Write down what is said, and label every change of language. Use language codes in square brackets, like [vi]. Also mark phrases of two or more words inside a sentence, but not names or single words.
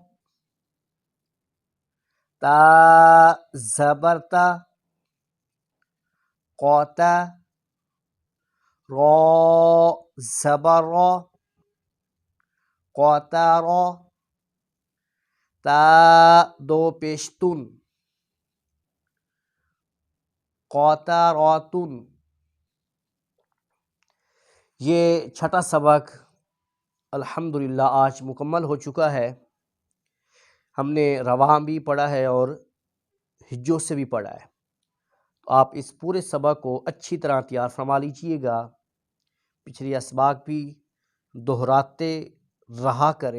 [ur] تا زبر تا، قاتا، را زبر را، قاتارا، تا دو پیشتن قاتاراتن۔ یہ چھٹا سبق الحمدللہ آج مکمل ہو چکا ہے۔ ہم نے رواں بھی پڑھا ہے اور ہجوں سے بھی پڑھا ہے، تو آپ اس پورے سبق کو اچھی طرح تیار فرما لیجئے گا، پچھلی اسباق بھی دہراتے رہا کریں۔